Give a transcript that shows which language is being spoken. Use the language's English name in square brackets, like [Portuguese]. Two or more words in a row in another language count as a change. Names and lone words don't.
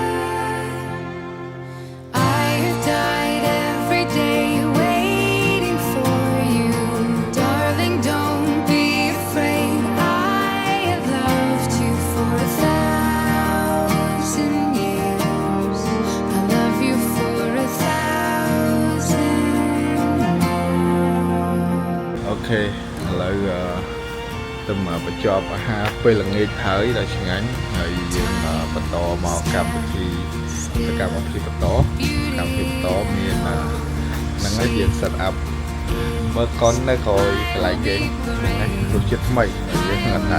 [English] I have died every day waiting for you, darling. Don't be afraid. I have loved you for 1,000 years. I love you for 1,000 more. [Khmer] អូខេឥឡូវទៅមកបញ្ចប់អាហារពេលល្ងាចហើយដល់ឆ្ងាញ់ហើយយើងបន្តមកកម្មវិធីសកម្មភាពបន្តកម្មវិធីបន្តមានហ្នឹងហើយយើង [English] set up [Khmer] មើលកុននៅក្រោយកន្លែងគេហ្នឹងរសជាតិថ្មីយើងអត់